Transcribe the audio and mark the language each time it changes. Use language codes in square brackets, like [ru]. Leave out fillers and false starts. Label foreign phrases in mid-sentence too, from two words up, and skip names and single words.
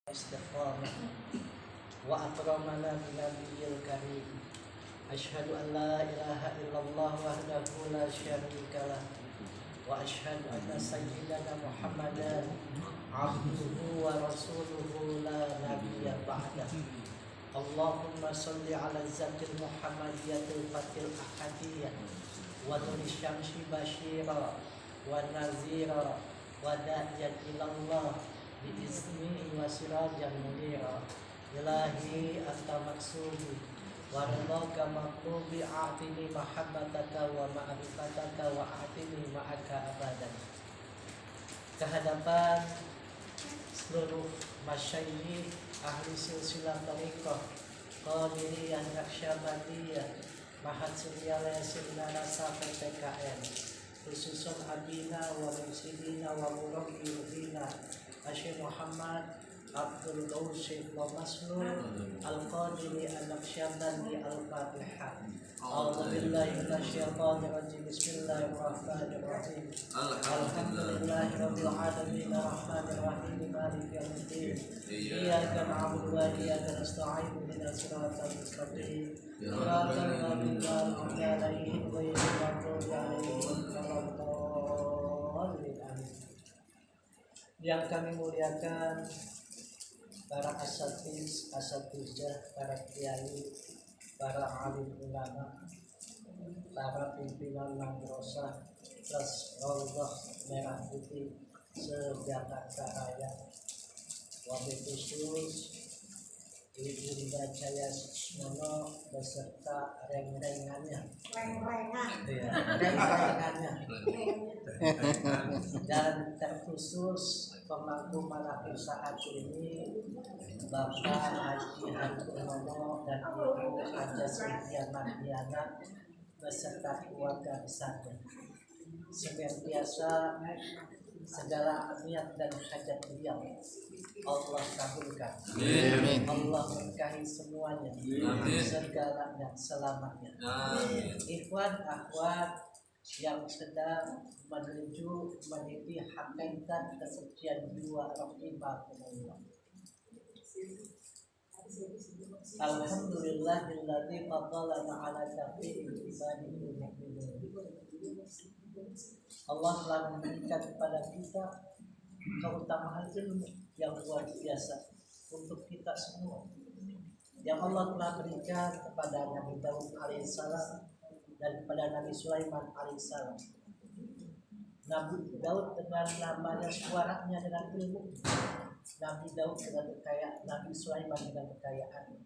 [ar] استقامة وأكرمنا بنبيه الكريم. أشهد أن لا إله إلا الله وحده لا شريك له وأشهد أن سيدنا محمدا عبده ورسوله لا نبي بعده. اللهم صل على الذات المحمدية الفاتح الأحدية ونور شمس بشيرا ونذيرا وداعيا إلى الله بإذنه وسراجا منيرا. إلهي أنت مقصودي ورضاك مطلوبي أعطني محبتك ومعرفتك وأعطني معك أبدا. [id] Kehadapan seluruh masyayikh ahli silsilah tariqah Qadiriyah Naqsyabandiyah Mahat Suryalaya Sirnana sampai PKN, [ar] خصوصا أبينا ومرشدنا ومربينا الشيخ محمد عبد الغوث ومسلول القادري النقشبندي الفاتحة. أعوذ بالله من الشيطان الرجيم. بسم الله الرحمن الرحيم. الحمد لله رب العالمين الرحمن الرحيم مالك يوم الدين. إياك نعبد وإياك نستعين اهدنا الصراط المستقيم. صراط الذين أنعمت عليهم غير المغضوب عليهم ولا الضالين. [id] Yang kami muliakan para asatizah, para kiai, para alim ulama, para pimpinan madrasah plus Raudhah Merah Putih se-Jakarta Raya, [ar] وبالخصوص [id] Ibu Rinda Jaya Susmono beserta reng-rengannya, dan terkhusus pemangku malakir saat ini Bapak Haji Hartono dan Ibu Haja Sintia Mardiana beserta keluarga besarnya. Seperti biasa, segala niat dan hajat beliau Allah kabulkan. Amin. Allah berkahi semuanya. Amin. Segalanya selamanya. Amin. Ikhwan akhwat yang sedang menuju meniti hakikat kesucian jiwa rahimahumullah. [ar] الحمد لله الذي فضلنا على كثير من عباده المؤمنين. [id] Allah telah memberikan kepada kita keutamaan ilmu yang luar biasa untuk kita semua, yang Allah telah berikan kepada Nabi Daud alaihissalam dan kepada Nabi Sulaiman alaihissalam. Nabi Daud dengan namanya, suaranya dengan ilmu, Nabi Daud dengan kekayaan, Nabi Sulaiman dengan kekayaan.